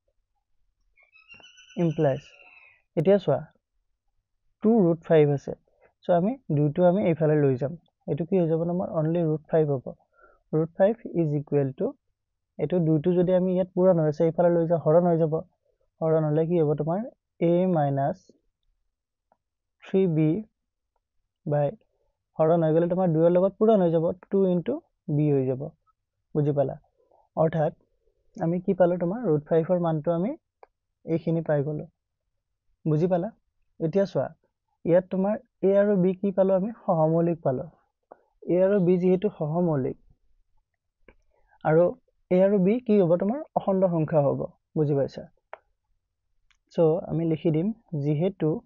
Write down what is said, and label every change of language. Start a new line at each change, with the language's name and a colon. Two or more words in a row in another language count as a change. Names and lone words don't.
Assamese: implies এতিয়া চোৱা 2 √5 আছে সো আমি দুইটো আমি এইফালে লৈ যাম এটো কি হৈ যাব আমাৰ only √5 হ'ব √5
English: is equal to
Assamese: এটো দুইটো যদি আমি ইয়াত পূৰণ হৈছে এইফালে লৈ যা হৰণ হৈ যাব হৰণ হলে কি হ'ব তোমাৰ a minus 3b by হৰণ হৈ গলে তোমাৰ 2 ৰ লগত পূৰণ হৈ যাব 2 into b হৈ যাব বুজি পালা অৰ্থাৎ আমি কি পালো তোমাৰ √5 ৰ মানটো আমি এইখিনি পাই গলো বুজি পালা এতিয়া চোৱা ইয়াত তোমাৰ a আৰু b কি পালো আমি সহমৌলিক পালো a আৰু b যেহেতু সহমৌলিক আৰু a আৰু b কি হ'ব তোমাৰ অখণ্ড সংখ্যা হ'ব বুজি পাইছা সো আমি লিখি দিম যেহেতু